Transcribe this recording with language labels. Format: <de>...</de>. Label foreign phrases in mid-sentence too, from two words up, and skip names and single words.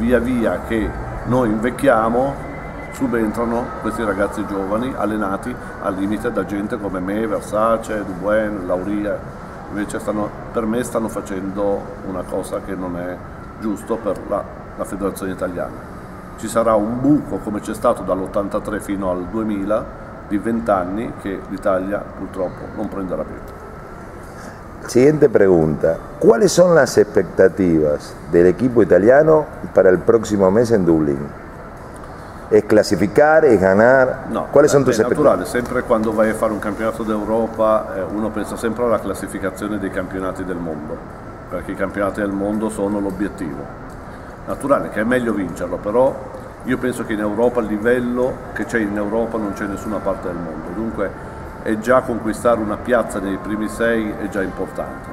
<it>A via via che noi invecchiamo subentrano questi ragazzi giovani allenati al limite da gente come me, Versace, Dubuen, Lauria. Invece per me stanno facendo una cosa che non è giusto per la federazione italiana. Ci sarà un buco, come c'è stato dall'83 fino al 2000, di 20 anni che l'Italia purtroppo non prenderà più.</it> <es>Siguiente pregunta. ¿Cuáles son las expectativas del equipo italiano para el próximo mes en Dublín? ¿Es clasificar? ¿Es ganar?</es> <it>No,</it> <es>¿Cuáles son tus</es> <it>è naturale,</it> <es>expectativas?</es> <it>sempre quando vai a fare un campionato d'Europa uno pensa sempre alla classificazione dei campionati del mondo, perché i campionati del mondo sono l'obiettivo. Naturale che è meglio vincerlo, però io penso che in Europa il livello che c'è in Europa non c'è in nessuna parte del mondo, dunque è già conquistare una piazza nei primi 6 è già importante.</it>